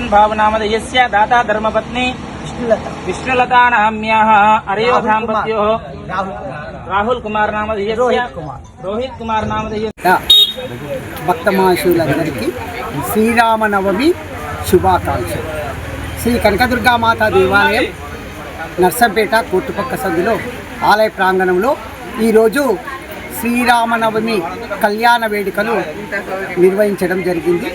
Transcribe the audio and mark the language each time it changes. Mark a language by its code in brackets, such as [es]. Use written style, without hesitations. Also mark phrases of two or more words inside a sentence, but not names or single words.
[sa] भावनामधेयस्य दाता धर्मपत्नी विष्णुलता नाम्याः अरयोधाम्पत्यो राहुल कुमार नामधेयस्य रोहित कुमार नामधेयस्य [te] భక్తమాషులందరికీ శ్రీరామనవమి శుభాకాంక్షలు. శ్రీ కనకదుర్గామాత దేవాలయం నర్సంపేట కోర్టుపక్క సందులో ఆలయ ప్రాంగణంలో ఈరోజు శ్రీరామనవమి కళ్యాణ వేడుకలు నిర్వహించడం జరిగింది.